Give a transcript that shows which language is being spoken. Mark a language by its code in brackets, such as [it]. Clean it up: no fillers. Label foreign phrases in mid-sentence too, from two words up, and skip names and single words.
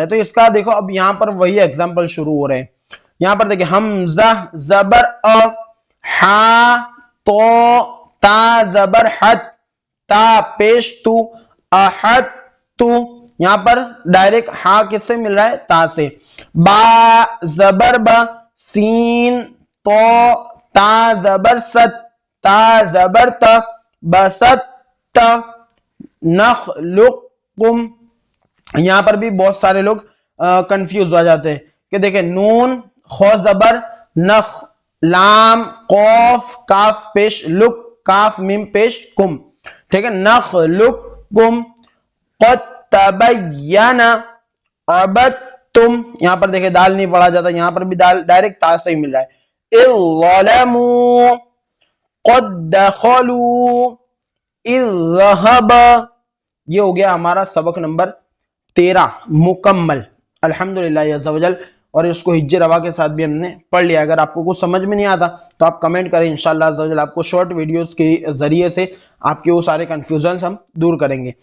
[ur] تو اس کا دیکھو اب یہاں پر وہی ایگزامپل شروع ہو رہے ہیں. یہاں پر دیکھیں حمزہ زبر ا, ہا تو تا زبر حت, تا پیش تو, احد تو, یہاں پر ڈائریکٹ ہا کس سے مل رہا ہے تا سے. با زبر با, سین تو تا زبر ست, تا زبر تا, بست تا. نخلقکم, یہاں پر بھی بہت سارے لوگ کنفیوز ہو جاتے ہیں کہ دیکھیں نون خو زبر نخ, لام قوف کاف پیش لک, کاف میم پیش کم, ٹھیک ہے, نخلقکم. [ar] قد تبین عبدتم, [ur] یہاں پر دیکھیں دال نہیں پڑھا جاتا, یہاں پر بھی دال ڈائریکٹ تا سے ہی مل رہا ہے. [ar] اذ ظلموا قد دخلوا اذ ذهب. [ur] یہ ہو گیا ہمارا سبق نمبر 13 مکمل [ar] الحمدللہ عز و جل, [ur] اور اس کو ہجے روا کے ساتھ بھی ہم نے پڑھ لیا. اگر آپ کو کچھ سمجھ میں نہیں آتا تو آپ کمنٹ کریں, [ar] انشاءاللہ عز و جل [ur] آپ کو [en] short videos [ur] کے ذریعے سے آپ کے وہ سارے کنفیوژنز ہم دور کریں گے.